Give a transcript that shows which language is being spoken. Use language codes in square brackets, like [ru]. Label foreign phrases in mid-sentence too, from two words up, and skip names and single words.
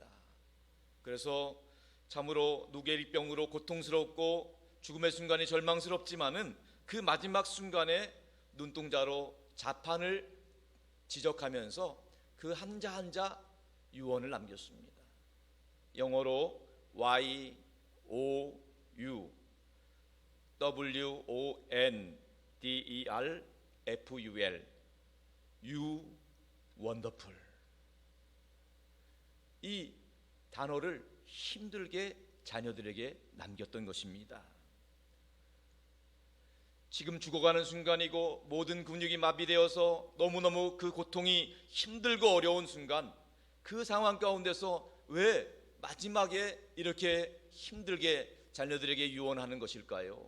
[ko] 그래서 참으로 루게릭병으로 고통스럽고 죽음의 순간이 절망스럽지만은 그 마지막 순간에 눈동자로 자판을 지적하면서 그 한자 한자 유언을 남겼습니다. [en] 영어로 Y O U W O N D E R F U L You Wonderful. [ko] 이 단어를 힘들게 자녀들에게 남겼던 것입니다. 지금 죽어가는 순간이고 모든 근육이 마비되어서 너무너무 그 고통이 힘들고 어려운 순간, 그 상황 가운데서 왜 마지막에 이렇게 힘들게 자녀들에게 유언하는 것일까요?